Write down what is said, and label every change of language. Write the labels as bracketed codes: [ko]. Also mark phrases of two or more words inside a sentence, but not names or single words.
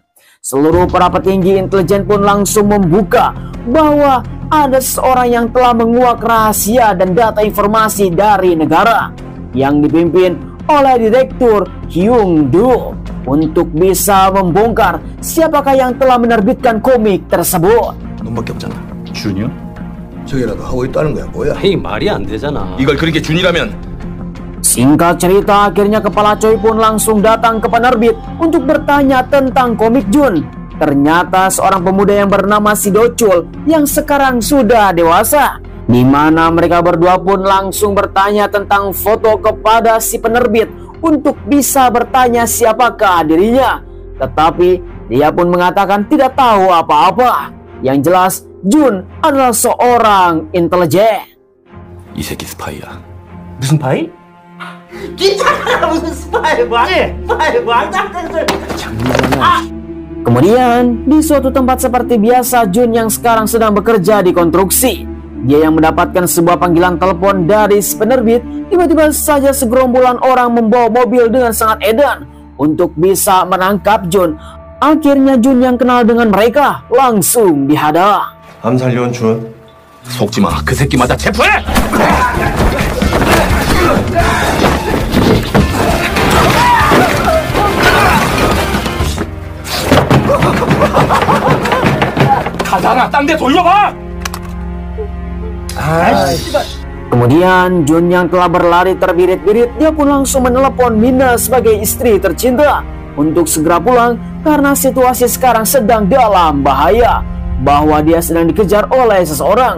[id] Seluruh para petinggi intelijen pun langsung membuka bahwa ada seseorang yang telah menguak rahasia dan data informasi dari negara yang dipimpin oleh Direktur Hyung Do untuk bisa membongkar siapakah yang telah menerbitkan komik tersebut. [ko] 넌밖에 없잖아. 준이요? 저기라도 하고 있다는 거야 뭐야? 에이 말이 안 되잖아. 이걸 그렇게 준이라면 [id] Singkat cerita, akhirnya Kepala Choi pun langsung datang ke penerbit untuk bertanya tentang komik Jun. Ternyata seorang pemuda yang bernama Si Do-chul yang sekarang sudah dewasa, di mana mereka berdua pun langsung bertanya tentang foto kepada si penerbit untuk bisa bertanya siapakah dirinya. Tetapi dia pun mengatakan tidak tahu apa-apa. Yang jelas Jun adalah seorang intelijen. [ko] 이 새끼 스파이야. 무슨 파이? 무슨 스파이 말도 안 되는 소리. [id] Kemudian di suatu tempat seperti biasa, Jun yang sekarang sedang bekerja di konstruksi. Dia yang mendapatkan sebuah panggilan telepon dari si penerbit. Tiba-tiba saja segerombolan orang membawa mobil dengan sangat edan untuk bisa menangkap Jun. Akhirnya Jun yang kenal dengan mereka langsung dihadang. [ko] 암살요원 준. 속지 마. 그 새끼마다 체포해. 가잖아. 딴 데 돌려봐. [id] Kemudian Jun yang telah berlari terbirit-birit, dia pun langsung menelepon Mina sebagai istri tercinta untuk segera pulang karena situasi sekarang sedang dalam bahaya, bahwa dia sedang dikejar oleh seseorang.